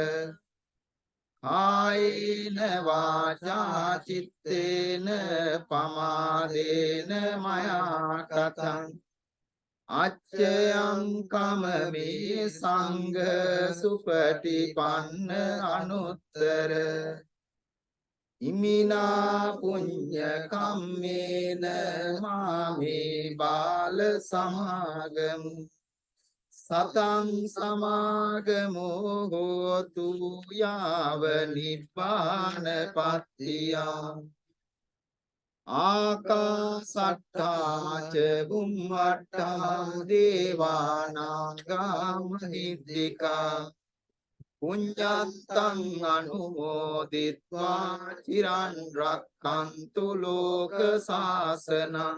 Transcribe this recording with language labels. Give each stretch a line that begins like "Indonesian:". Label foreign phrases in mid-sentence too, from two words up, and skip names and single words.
Pali: කායේන වාචා චිත්තේන පමාදේන මයා කතං අච්චයං කමමි සංඝ සුපටිපන්න අනුත්තර ඉමිනා පුඤ්ඤ කම්මේන මාමේ බාල සමාගමු සතං සමාගමෝ හෝතු යාව නිබ්බානපත්තියා ආකාසට්ඨා ච බුම්මට්ඨා දේවානාගා මහිද්దికා පුඤ්ඤන්තං අනුමෝදිත්වා චිරන් රක්ඛන්තු ලෝක සාසනං